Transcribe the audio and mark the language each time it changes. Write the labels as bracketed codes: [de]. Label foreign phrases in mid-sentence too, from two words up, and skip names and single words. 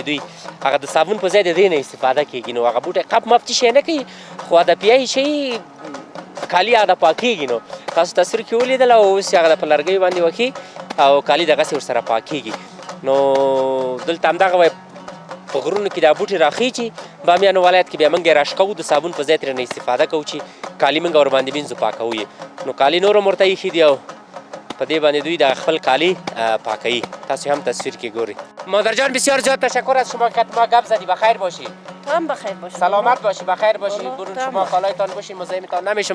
[ps] دوی هغه د صابون په ځای د دې نه استفاده کېږي نو هغه بوټی قب مب شی نه کوي خو د پیایي شی کالي هغه د پاکېږي نو تاسو تصویر کې ولیدل او اوس هغه د په لرګیو باندې وکړي او کالي دغسې ورسره پاکېږي نو دلته همدغه وایي په غرونو کې دا بوټي راخیچي بامیان ولایت کې بیا موږ یې راشکوو د صابون په ځای ترې نه استفاده کوو چې کالي موږ ورباندې مینځو پاکوو یې نو کالي نور هم ورته ایښي دي او په دې باندې دوی د خپل کالي پاکوي. تاسو هم تصویر کې ګورئ. [fa] مادر جان بسیار زیاد تشکر از شما که ما گپ زدی. بخیر باشی. تو هم بخیر باشی. سلامت باشی بخیر باشی. برون شما کالایتان باشین مزاحمتان نمیشم.